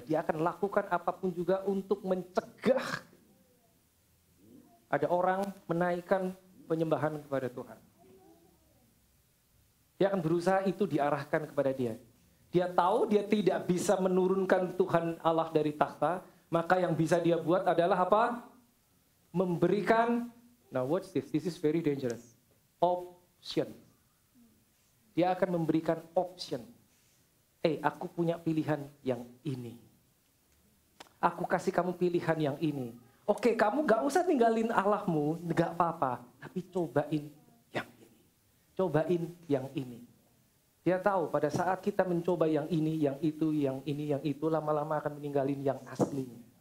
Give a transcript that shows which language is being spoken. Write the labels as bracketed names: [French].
[Indonesian] Dia akan lakukan apapun juga untuk mencegah ada orang menaikkan penyembahan kepada Tuhan. Dia akan berusaha itu diarahkan kepada dia. Dia tahu dia tidak bisa menurunkan Tuhan Allah dari takhta, maka yang bisa dia buat adalah apa? Memberikan, [English] now watch this, this is very dangerous, option. [Indonesian] Dia akan memberikan option. Aku punya pilihan yang ini. Aku kasih kamu pilihan yang ini. Oke, kamu gak usah tinggalin Allahmu, gak apa-apa. Tapi cobain yang ini. Cobain yang ini. Dia tahu pada saat kita mencoba yang ini, yang itu, yang ini, yang itu, lama-lama akan meninggalin yang aslinya.